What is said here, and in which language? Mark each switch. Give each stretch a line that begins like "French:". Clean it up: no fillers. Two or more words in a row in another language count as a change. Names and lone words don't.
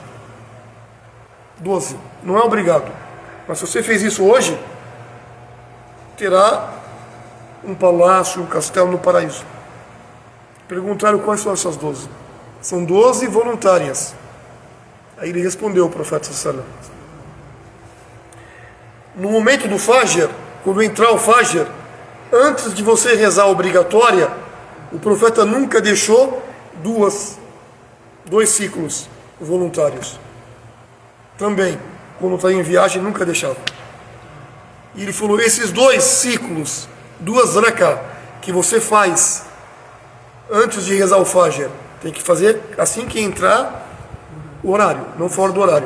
Portuguese: 12. Não é obrigado. Mas se você fez isso hoje, terá um palácio, um castelo no paraíso. Perguntaram quais são essas 12. São 12 voluntárias. Aí ele respondeu, o profeta
Arabic: صلى الله عليه وسلم.
Portuguese: no momento do Fajr, quando entrar o Fajr, antes de você rezar a obrigatória, o profeta nunca deixou dois ciclos voluntários. Também, quando está em viagem, nunca deixava. E ele falou, esses 2 ciclos, 2 raká, que você faz antes de rezar o Fajr, tem que fazer assim que entrar o horário, não fora do horário.